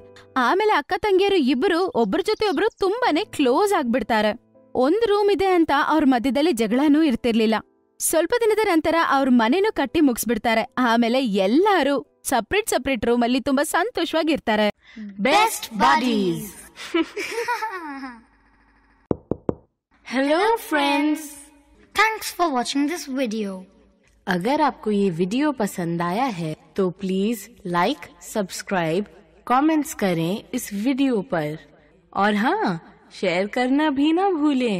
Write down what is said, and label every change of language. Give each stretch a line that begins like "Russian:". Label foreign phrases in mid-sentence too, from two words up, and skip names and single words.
Kannada: ಆಮೇಲೆ ಅಕ್ಕ ತಂಗಿಯರು ಇಬ್ಬರು ಒಬ್ರ ಜೊತೆ ಒಬ್ರು ತುಂಬಾನೇ ಕ್ಲೋಸ್ ಆಗ್ಬಿಡ್ತಾರೆ. ಒಂದ್ ರೂಮ್ ಇದೆ ಅಂತ ಅವ್ರ ಮಧ್ಯದಲ್ಲಿ ಜಗಳನೂ ಇರ್ತಿರ್ಲಿಲ್ಲ. ಸ್ವಲ್ಪ ದಿನದ ನಂತರ ಅವ್ರ ಮನೆನೂ ಕಟ್ಟಿ ಮುಗಿಸ್ಬಿಡ್ತಾರೆ. ಆಮೇಲೆ ಎಲ್ಲಾರು
English: separate room
Kannada: ಅಲ್ಲಿ ತುಂಬಾ ಸಂತೋಷವಾಗಿರ್ತಾರೆ.
English: Best buddies. Hello friends, thanks for watching this video.
Hindi: अगर आपको ये वीडियो पसंद आया है तो
English: please like, subscribe, comments
Hindi: करें इस वीडियो पर, और हाँ, शेयर करना भी ना भूलें.